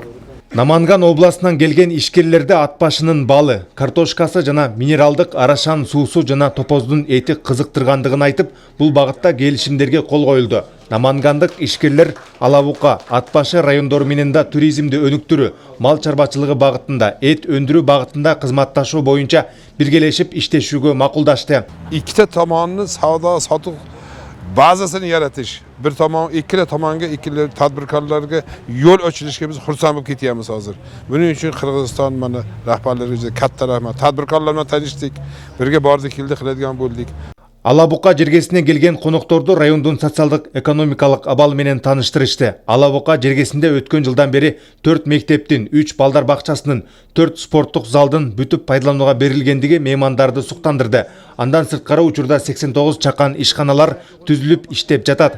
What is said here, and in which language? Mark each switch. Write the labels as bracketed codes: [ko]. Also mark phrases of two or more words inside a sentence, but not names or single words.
[ky] Наманган областынан келген ишкерлерде ат башынын балы, картошкасы жана минералдык Арашан суусу жана топоздун эти кызыктыргандыгын айтып, бул багытта келишимдерге кол коюлду. Намангандык ишкерлер Алабука, Ат башы райондору менен да туризмди өнүктүрүү, мал чарбачылыгы багытында, эт өндүрүү багытында кызматташуу боюнча биргелешип иштешүүгө макулдашты. [uz] İkide tomonini savdo sotuq bazasini yaratish, bir tomon, ikkala tomonga, ikkala tadbirkorlarga yo'l ochilishga biz xursand bo'lib ketyapmiz hozir. Buning uchun Qirg'iziston mana rahbarlariga katta rahmat. Tadbirkorlar bilan tanishdik, birga bordik, keldi qiladigan bo'ldik. [ky] Алабука жергесине келген конокторду райондун социалдык экономикалык абалы менен тааныштырышты. Алабука жергесинде өткөн жылдан бери 4 мектептин, 3 балдар бакчасынын, 4 спорттук залдын бүтүп пайдаланууга берилгендиги меймандарды суктандырды. Андан сырткары учурда 89 чакан ишканалар түзүлүп иштеп жатат.